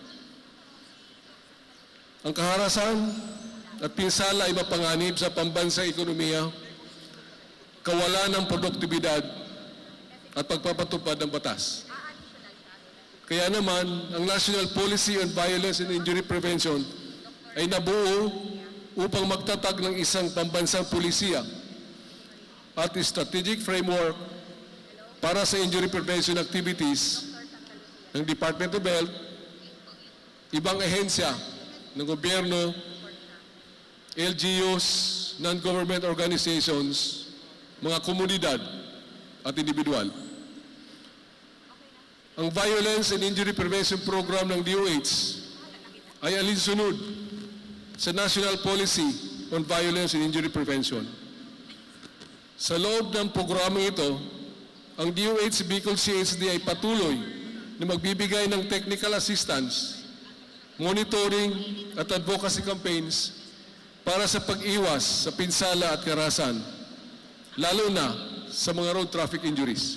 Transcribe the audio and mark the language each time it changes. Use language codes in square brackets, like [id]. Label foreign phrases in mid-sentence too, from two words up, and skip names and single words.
[tl] Ang kaharasan at pinsala ay mapanganib sa pambansang ekonomiya, kawalan ng produktibidad at pagpapatupad ng batas. Kaya naman, ang National Policy on Violence and Injury Prevention ay nabuo upang magtatag ng isang pambansang pulisiya at [en] strategic framework [tl] para sa [en] injury prevention activities [tl] ng Department of Health, ibang ahensya ng gobyerno, LGUs, [en] non-government organizations, [tl] mga komunidad at individual. Ang Violence and Injury Prevention Program ng DOH ay alinsunod sa National Policy on Violence and Injury Prevention. Sa loob ng programang ito, ang DOH Bicol CHD ay patuloy na magbibigay ng [en] technical assistance, [tl] monitoring at [en] advocacy campaigns [tl] para sa pag-iwas sa pinsala at karahasan, lalo na sa mga [en] road traffic injuries.